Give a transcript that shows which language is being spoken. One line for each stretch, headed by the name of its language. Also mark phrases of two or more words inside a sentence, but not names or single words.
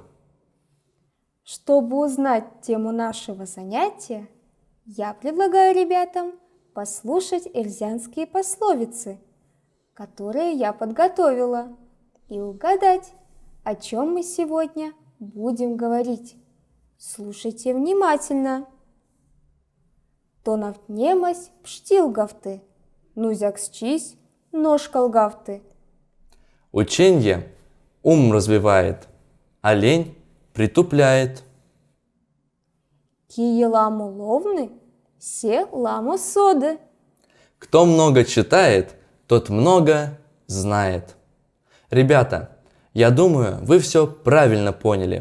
Russian: Чтобы узнать тему нашего занятия, я предлагаю ребятам послушать эрзянские пословицы, которые я подготовила, и угадать, о чем мы сегодня будем говорить. Слушайте внимательно.
Erzya: Тонавтнемась пштилгавты, нузяксчись ножкалгавты.
Russian: Ученье ум развивает, а лень притупляет.
Erzya: Кие ламу ловны, се ламу соды.
Russian: Кто много читает, тот много знает. Ребята, я думаю, вы все правильно поняли.